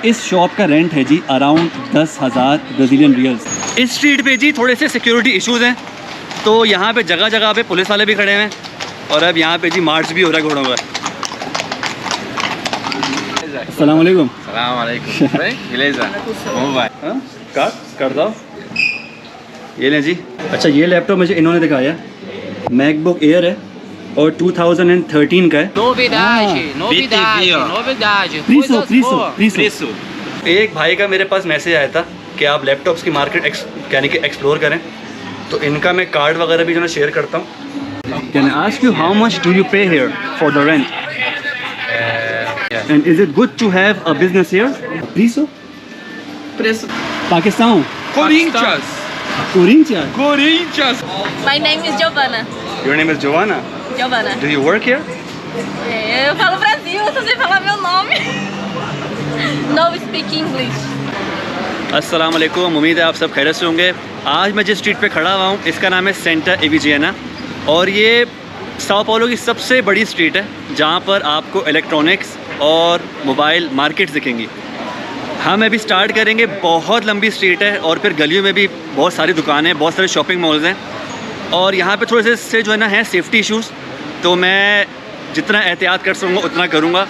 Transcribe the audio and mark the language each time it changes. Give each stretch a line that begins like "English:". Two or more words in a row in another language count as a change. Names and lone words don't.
Hindi: इस शॉप का रेंट है जी अराउंड 10,000
English: Brazilian reals.
Hindi: इस स्ट्रीट पे जी थोड़े से
English: security issues
Hindi: हैं, तो यहाँ पे जगह जगह पे पुलिस वाले भी खड़े हैं और अब यहाँ पे जी मार्च भी हो रहा है घोड़ों का।
Arabic: السلام عليكم. السلام عليكم.
Portuguese: Bem? Beleza? Como vai?
Hindi: कर दो। ये लें जी। अच्छा ये लैपटॉप मुझे इन्होंने दिखाया, मैकबुक एयर है और 2013 का है।
Portuguese: Novidade, novidade, BTV, ó. novidade. प्रीसो Coisas प्रीसो boas. प्रीसो।
Hindi: एक भाई का मेरे पास मैसेज आया था कि आप लैपटॉप्स की मार्केट यानी कि एक्सप्लोर करें, तो इनका मैं कार्ड वगैरह भी जो है शेयर करता हूँ।
English: Can I ask you how much do you pay here for the rent? And is it good to have a business here? प्रीसो
Portuguese: Preço. पाकिस्तान Corinthians. Corinthians. Corinthians.
English: My name is Giovanna. Your name is Giovanna. Giovanna. Do you work here?
Portuguese: Eu falo Brasil, eu só sei falar meu nome.
English: No speak English.
Arabic: السلام عليكم,
Hindi: उम्मीद है आप सब खैरियत से होंगे। आज मैं जिस स्ट्रीट पे खड़ा हुआ हूँ इसका नाम है सेंटर एविजियाना और ये साओ पाउलो की सबसे बड़ी स्ट्रीट है जहाँ पर आपको इलेक्ट्रॉनिक्स और
English: mobile markets
Hindi: दिखेंगी। हम अभी स्टार्ट करेंगे, बहुत लंबी स्ट्रीट है और फिर गलियों में भी बहुत सारी दुकानें हैं, बहुत सारे
English: shopping malls
Hindi: हैं और यहाँ पे थोड़े से जो है ना है
English: safety issues,
Hindi: तो मैं जितना एहतियात कर सकूँगा उतना करूँगा।